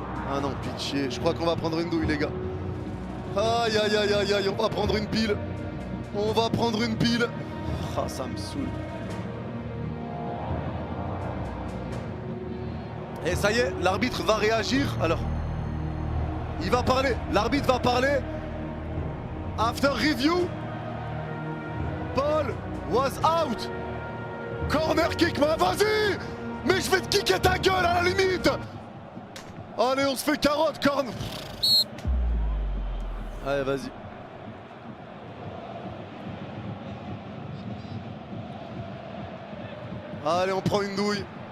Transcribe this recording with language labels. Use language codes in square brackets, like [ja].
[fr] Ah non, pitié. Je crois qu'on va prendre une douille, les gars. Aïe, aïe, aïe, aïe, aïe. On va prendre une pile. On va prendre une pile. Ah, ça me saoule. Et ça y est, l'arbitre va réagir. Alors, il va parler. L'arbitre va parler. [en] After review, Paul was out. Corner kick, [fr] mais vas-y. Mais je vais te kicker ta gueule à la limite. Allez, on se fait carotte, corner. Allez, vas-y. Allez, on prend une douille.